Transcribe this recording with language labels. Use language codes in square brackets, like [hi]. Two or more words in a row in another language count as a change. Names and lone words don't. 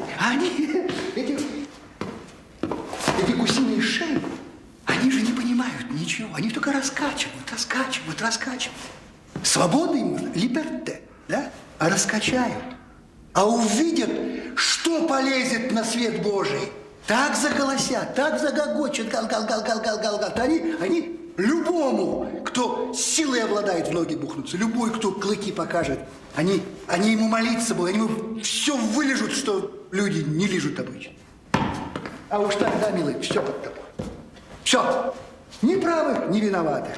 [ru] А они, эти гусиные шеи, они же не понимают ничего. Они только раскачивают. Свобода им нужна, либерте, да? А раскачают, а увидят, что полезет на свет Божий. Так заголосят, так загогочат, гал-гал-гал-гал-гал-гал. Они любому, кто силой обладает, в ноги бухнутся. Любой, кто клыки покажет. Они ему молиться будут, они ему все вылежут, что люди не лижут обычно. А уж тогда, милый, все под тобой. Все. Ни правых, ни виноватых.